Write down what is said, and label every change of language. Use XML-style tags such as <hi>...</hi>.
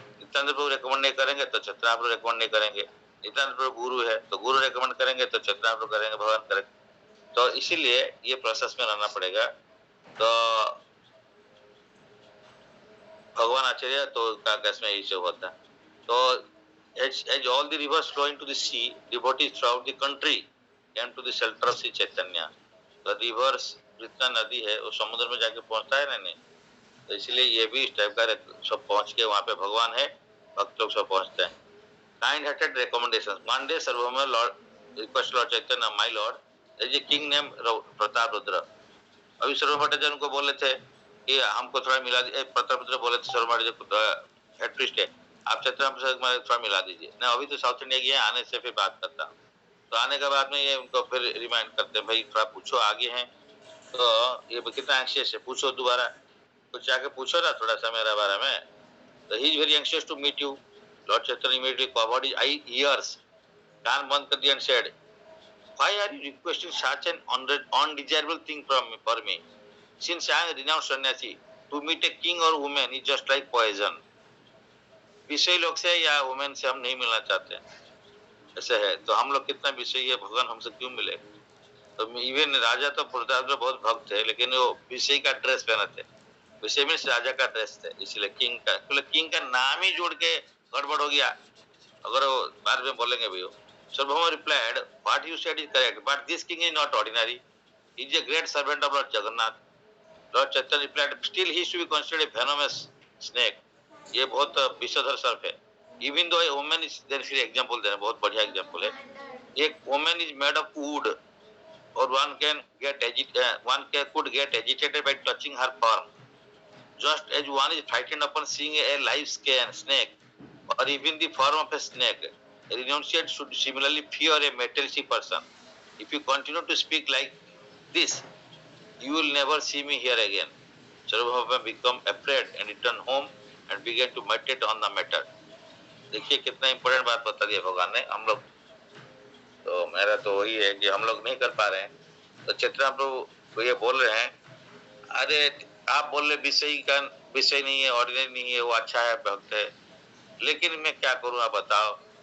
<hi>नित्यानंद प्रभु recommend नहीं करेंगे तो चैतन्य प्रभु रेकमेंड नहीं करेंगे, नित्यानंद प्रभु गुरु है तो गुरु रेकमेंड करेंगे तो चैतन्य प्रभु करेंगे, भगवान करेंगे। तो इसीलिए ये प्रोसेस में रहना पड़ेगा। तो भगवान आचार्य तो का केस में यही होता है।</hi> <en>तो as all the rivers flow into the sea, devotees throughout the country came to the shelter of Sri Chaitanya.</en> <hi>तो rivers जितना नदी है वो समुद्र में जाके पहुंचता है ना, नहीं, तो इसलिए ये भी इस टाइप का सब पहुंच के वहां पे भगवान है, भक्त लोग सब पहुंचते हैं।</hi> <en>Kind hearted recommendation, one day Sarvabhauma Lord request Lord Chaitanya, my Lord, there is a king name Pratap Rudra.</en> <hi>अभी सर्व भट्टाचार्य को बोले थे कि हमको थोड़ा मिला दीजिए, प्रताप रुद्र बोले थे सर्व भट्टाचार्य हेड प्रीस्ट है, आप चैतन्य से थोड़ा मिला दीजिए ना, अभी तो साउथ इंडिया गया, आने से फिर बात करता हूँ। तो आने के बाद में ये उनको फिर रिमाइंड करते हैं, भाई थोड़ा पूछो आगे हैं, तो ये कितना एंशियस है, पूछो दोबारा, कुछ आके पूछो ना थोड़ा सा मेरे बारे में।</hi> <en>तो he is very anxious to meet you. Lord Chaitanya immediately covered his eye ears,</en> <hi>कान बंद कर दिया</hi> <en>And said, why are you requesting such an undesirable thing from me, for me? Since I am a renowned sannyasi, to meet a king or woman is just like poison.</en> <hi>विषय लोग से या women से हम नहीं मिलना चाहते, ऐसे है। तो हम लोग कितना विषय है, भगवान हमसे क्यों मिले। तो इवन राजा तो प्रताप बहुत भक्त है, लेकिन वो विषय का ड्रेस पहने थे, विषय में राजा का ड्रेस थे, इसलिए किंग का, किंग का नाम ही जोड़ के गड़बड़ हो गया, अगर वो बाद में बोलेंगे भी।</hi> <en>Sarvabhauma replied, what you said is correct, but this king is not ordinary. He is a great servant of Lord Jagannath. Lord Chaitanya replied, still he should be considered a venomous snake.</en> <hi>ये बहुत विषधर सर्प है।</hi> <en>Even though a woman is, there is example</en> <hi>देना, बहुत बढ़िया</hi> <en>example है। एक woman is made of wood, or one could get agitated by touching her form. Just as one is frightened upon seeing a live snake, or even the form of a snake, a renunciate should similarly fear a materialistic person. If you continue to speak like this, you will never see me here again. Sarvabhauma become afraid and return home and began to meditate on the matter.</en> <hi>देखिए कितना important बात बता दिया भगवान ने हम लोग। तो मेरा तो वही है कि हम लोग नहीं कर पा रहे हैं, तो चैतन्य प्रभु को ये बोल रहे हैं, अरे आप बोल रहे विषय नहीं है, ऑर्डिनरी नहीं है, वो अच्छा है, भक्त है, लेकिन मैं क्या करूं आप बताओ।</hi>